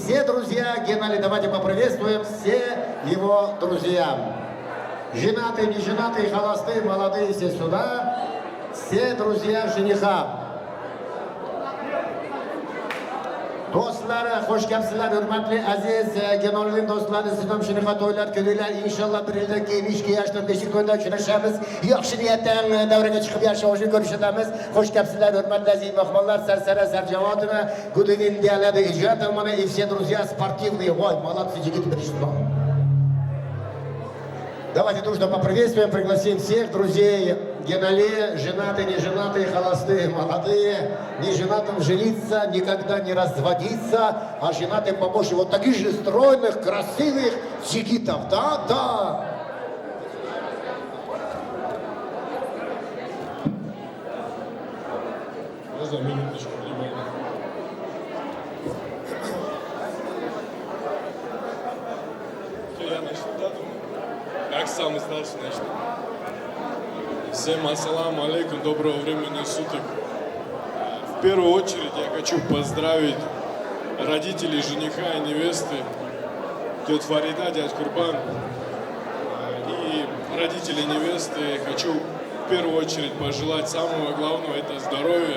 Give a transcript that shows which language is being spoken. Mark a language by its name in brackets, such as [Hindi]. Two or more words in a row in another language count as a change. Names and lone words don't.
[Russian] друзья Геннадия, давайте поприветствуем все его друзья. Женатые, не женатые, холостые, молодые, все сюда. Все друзья жениха. [Uzbek] Do'stlar, xush kelibsizlar, hurmatli aziz Genolvin do'stlar, siz ham shunaqa to'ylar ko'ringlar. Inshaalloh bir yildan keyin 2 yoshdan 5 kunda uchrashamiz. Yaxshi niyatdan davraga chiqib yaxshi ko'rishamiz. Xush kelibsizlar, hurmatli aziz mehmonlar, Sarsara Sarjavodova, [English] good evening, dear ladies and gentlemen, [Russian] и все друзья спортивные. Ой, молодцы, Жигит пришло. Давайте дружно поприветствуем, пригласим всех друзей Генали, женатые, не женатые, холостые, молодые, не женатым жениться, никогда не разводиться, а женатым побольше вот таких же стройных, красивых джигитов. Да, да. Можно минуточку внимания? Я начну, да, думаю? Как самый старший начну. Всем [Arabic] السلام عليكم, [Russian] доброго времени суток. В первую очередь я хочу поздравить родителей жениха и невесты, тетя Фарида, дядь Курбан, и родителей невесты. Хочу в первую очередь пожелать самого главного — это здоровья.